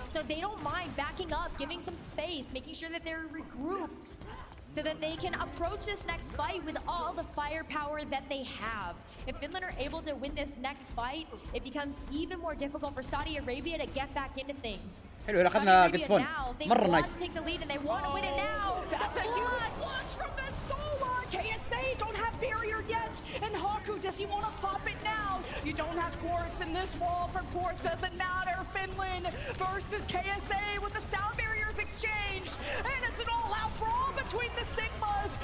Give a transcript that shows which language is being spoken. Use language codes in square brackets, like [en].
[en] So they don't mind backing up, giving some space, making sure that they're regrouped, so that they can approach this next fight with all the firepower that they have. If Finland are able to win this next fight, it becomes even more difficult for Saudi Arabia to get back into things. [ar] حلو اخذنا جيت سبون مرة نايس. [en] Take the lead and they want to win it now. That's a huge launch from Vestola. KSA don't have barrier yet, and Haku, does he want to pop it now? You don't have Quartz in this wall for Quartz, doesn't matter. Finland versus KSA with the sound barriers exchanged, and it's an all-out brawl between the Sigmas.